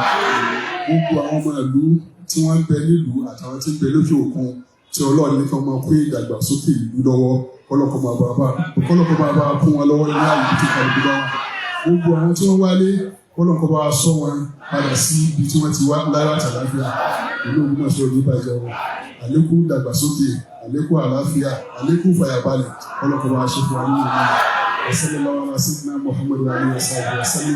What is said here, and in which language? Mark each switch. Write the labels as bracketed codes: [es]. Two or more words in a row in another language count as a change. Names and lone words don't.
[yo] Gbogbo àwọn ọmọ ìlú tí wọ́n ń bẹ nílùú àtàwọn tí ń bẹ lókè òkun tí Ọlọ́run ní kí wọ́n máa kó ìdàgbàsókè ìlú lọ́wọ́ Ọlọ́run kó máa bá kún wọn lọ́wọ́ ní àyè tí kálukú bá wà. Gbogbo àwọn tí wọ́n wálé Ọlọ́run kó bá sọ wọn padà sí ibi tí wọ́n ti wá lára àtàláfíà ìlú Ògbómọ̀ṣọ́ oníbàjẹ́ wọn. Àlékún ìdàgbàsókè, àlékún àlàáfíà, àlékún ìfàyàbalẹ̀ Ọlọ́run kó bá ṣe fún wa nínú ìlú. [ar] صلى الله على سيدنا محمد وآله وصحبه وسلم.